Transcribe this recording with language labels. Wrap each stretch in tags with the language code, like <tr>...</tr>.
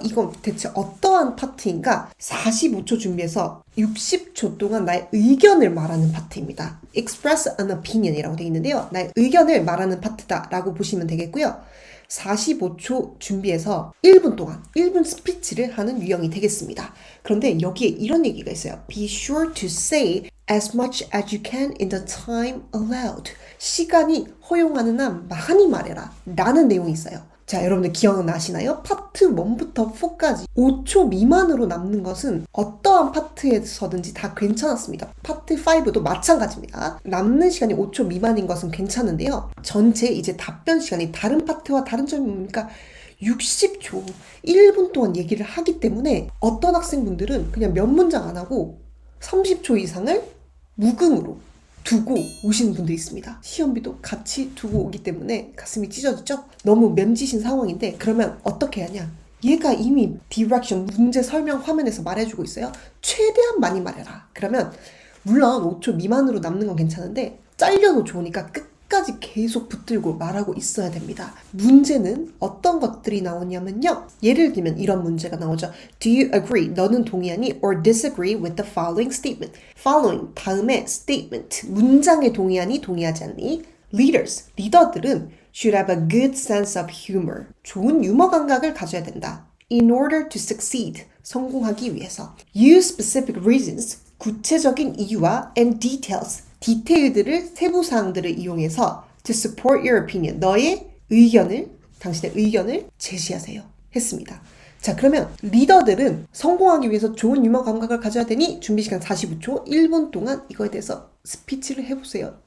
<ko>이건 대체 어떠한 파트인가? 45초 준비해서 60초 동안 나의 의견을 말하는 파트입니다.</ko> <en>Express an opinion</en> <ko>이라고 되어 있는데요. 나의 의견을 말하는 파트다라고 보시면 되겠고요. 45초 준비해서 1분 동안 1분 스피치를 하는 유형이 되겠습니다. 그런데 여기에 이런 얘기가 있어요.</ko> <en>Be sure to say as much as you can in the time allowed.</en> <ko>시간이 허용하는 한 많이 말해라 라는 내용이 있어요. 자, 여러분들 기억나시나요? 파트 1부터 4까지 5초 미만으로 남는 것은 어떠한 파트에서든지 다 괜찮았습니다. 파트 5도 마찬가지입니다. 남는 시간이 5초 미만인 것은 괜찮은데요. 전체 이제 답변 시간이 다른 파트와 다른 점이 뭡니까? 60초, 1분 동안 얘기를 하기 때문에 어떤 학생분들은 그냥 몇 문장 안 하고 30초 이상을 무금으로 두고 오시는 분들이 있습니다. 시험비도 같이 두고 오기 때문에 가슴이 찢어지죠? 너무 맴지신 상황인데 그러면 어떻게 하냐? 얘가 이미 디렉션, 문제 설명 화면에서 말해주고 있어요. 최대한 많이 말해라. 그러면 물론 5초 미만으로 남는 건 괜찮은데 잘려도 좋으니까 끝까지 계속 붙들고 말하고 있어야 됩니다. 문제는 어떤 것들이 나오냐면요. 예를 들면 이런 문제가 나오죠.</ko> <en>Do you agree?</en> <ko>너는 동의하니?</ko> <en>Or disagree with the following statement? Following, 다음에 statement.</en> <ko>문장에 동의하니? 동의하지 않니?</ko> <en>Leaders,</en> <ko>리더들은</ko> <en>should have a good sense of humor.</en> <ko>좋은 유머 감각을 가져야 된다.</ko> <en>In order to succeed,</en> <ko>성공하기 위해서.</ko> <en>Use specific reasons,</en> <ko>구체적인 이유와</ko> <en>and details,</en> <ko>디테일들을, 세부사항들을 이용해서</ko> <en>to support your opinion,</en> <ko>너의 의견을, 당신의 의견을 제시하세요. 했습니다. 자, 그러면 리더들은 성공하기 위해서 좋은 유머 감각을 가져야 되니 준비시간 45초, 1분 동안 이거에 대해서 스피치를 해보세요.</ko>